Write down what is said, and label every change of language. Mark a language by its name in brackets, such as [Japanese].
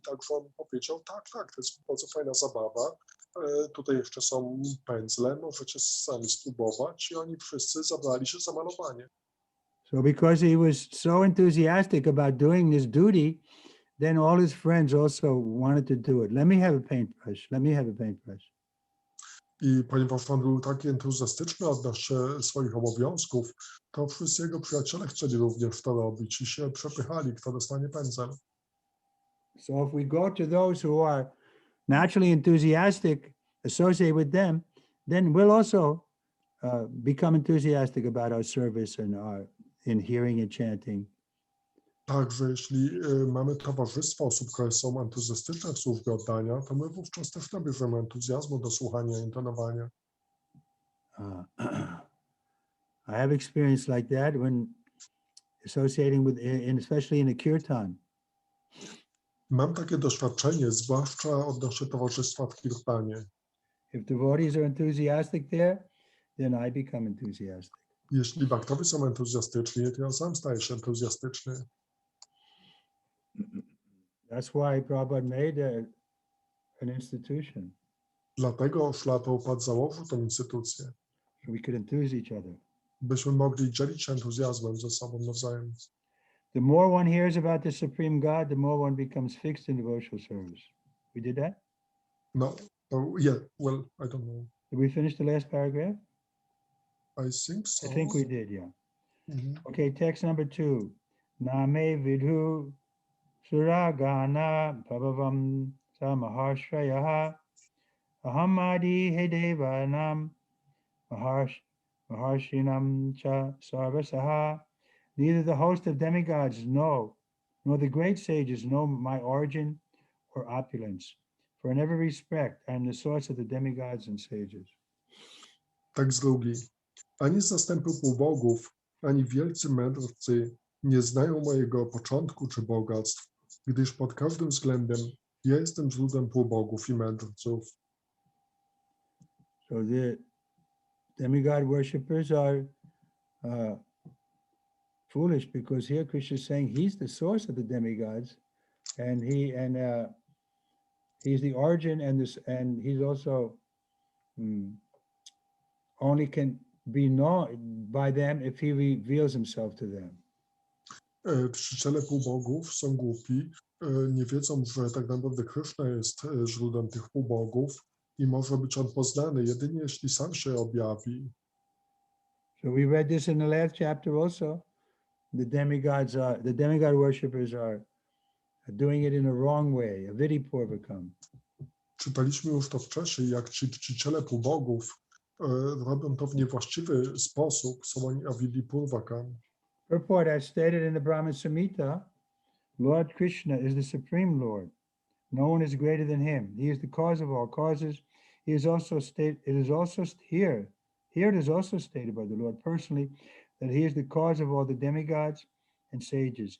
[Polish] Także on powiedział, tak, to jest bardzo fajna zabawa. Tutaj jeszcze są pędzle, możecie sami spróbować. I oni wszyscy zabrali się za malowanie. [English] So because he was so enthusiastic about doing this duty, then all his friends also wanted to do it. Let me have a paintbrush. Let me have a paintbrush. [Polish] I ponieważ on był taki entuzjastyczny odnośnie swoich obowiązków, to wszyscy jego przyjaciele chcieli również to robić i się przepychali, kto dostanie pędzel. [English] So if we go to those who are naturally enthusiastic, associate with them, then we'll also become enthusiastic about our service and in hearing and chanting. [Polish] Także jeśli mamy towarzystwo osób, które są entuzjastyczne w służbie oddania, to my wówczas też nabierzemy entuzjazmu do słuchania i intonowania. [English] I have experience like that when associating with, especially in a kirtan. [Polish] Mam takie doświadczenie, zwłaszcza odnośnie towarzystwa w kirtanie. [English] If devotees are enthusiastic there, then I become enthusiastic. [Polish] Jeśli bhaktowie są entuzjastyczni, to ja sam staję się entuzjastyczny. [English] That's why Prabhupada made an institution. [Polish] Dlatego Śla Prabhupada założył tę instytucję. [English] So we could enthuse each other. [Polish] Byśmy mogli dzielić się entuzjazmem ze sobą nawzajem. [English] The more one hears about the Supreme God, the more one becomes fixed in devotional service. We did that? No, yeah, well, I don't know. Did we finish the last paragraph? I think so. I think we did, yeah. Mm-hmm. Okay, text number 2. [Sanskrit] Name vidhu suragana prabhavam samaharshrayaha ahamadi hedevanam maharshinam cha sarvasaha. [English] Neither the host of demigods know, nor the great sages know my origin or opulence. For in every respect, I am the source of the demigods and sages. [Polish] Tekst drugi. Ani zastępy półbogów, ani wielcy mędrcy nie znają mojego początku czy bogactw, gdyż pod każdym względem ja jestem źródłem półbogów i mędrców. [English] So the demigod worshippers are foolish, because here Krishna is saying he's the source of the demigods, and he's the origin, and he's also only can be known by them if he reveals himself to them. [Polish] Czciciele półbogów są głupi, nie wiedzą, że tak naprawdę Krishna jest źródłem tych półbogów i może być on poznany jedynie jeśli sam się objawi. [English] So we read this in the last chapter also. The demigod worshippers are doing it in a wrong way, a vidipurvakam. [Polish] Czytaliśmy już to wcześniej, jak ci czciciele półbogów robią to w niewłaściwy sposób, są oni avidipurvakam. [English] Purport, as stated in the Brahma Samhita, Lord Krishna is the Supreme Lord. No one is greater than him. He is the cause of all causes. He is also stated, it is also here it is also stated by the Lord personally that he is the cause of all the demigods and sages.